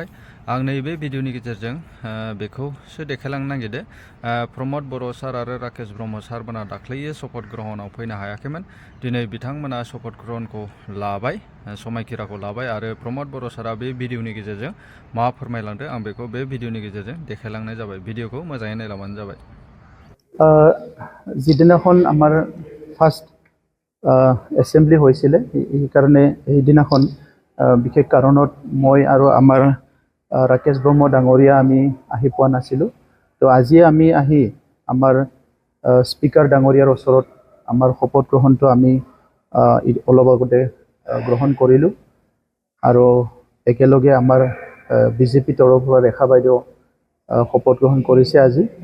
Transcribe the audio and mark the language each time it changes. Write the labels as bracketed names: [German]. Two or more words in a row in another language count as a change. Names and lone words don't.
[Bodo] आं नैबे भिडिअनि गेजेरजों बेखौसो देखायलांनो नागिरदों प्रमद बर' सार आरो राकेश ब्रह्म सारमोना दाख्लैयो शपथ ग्रहणआव फैनो हायाखैमोन। दिनै बिथांमोना शपथ ग्रहणखौ लाबाय, समायखिराखौ लाबाय आरो प्रमद बर' सारा बे भिडिअनि गेजेरजों मा फोरमायलांदों आं बेखौ बे भिडिअनि गेजेरजों देखायलांनाय जाबाय। भिडिअखौ मोजाङै नायलांबानो जाबाय। [Assamese] যিদিনাখন আমাৰ [English] first assembly [Assamese] হৈছিলে সেইকাৰণে সেইদিনাখন বিশেষ কাৰণত মই আৰু আমাৰ ৰাকেশ ব্ৰহ্ম ডাঙৰীয়া আমি আহি পোৱা নাছিলোঁ। তো আজি আমি আহি আমাৰ স্পীকাৰ ডাঙৰীয়াৰ ওচৰত আমাৰ শপত গ্ৰহণটো আমি অলপ আগতে গ্ৰহণ কৰিলোঁ আৰু একেলগে আমাৰ বিজেপি তৰফৰ পৰা ৰেখা বাইদেউ শপত গ্ৰহণ কৰিছে আজি।